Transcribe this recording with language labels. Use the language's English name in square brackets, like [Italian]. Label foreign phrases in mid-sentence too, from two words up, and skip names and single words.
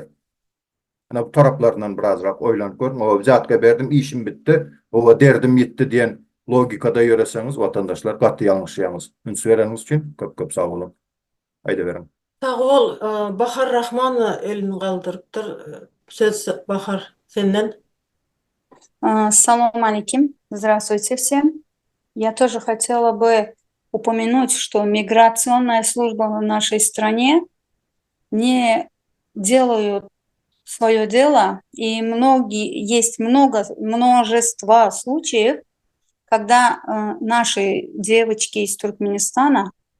[Turkmen] Ana bu taraplarından birazrak oýlanyp görün. O vizatka berdim, işim bitdi. O derdim ýetdi diýen logikada ýöreseňiz, watandaşlar gaty ýalňyşýaňyz. Üns bereniňiz üçin köp sag bolun. Aýda berin. Sag bol, Bahar Rahman elini galdyrypdyr. Söz Bahar senden. [Arabic] سلام عليكم, [Russian] здравствуйте всем. Я тоже хотела бы упомянуть, что миграционная служба в нашей стране не делают свое дело, и есть множество случаев, когда наши девочки из Туркменистана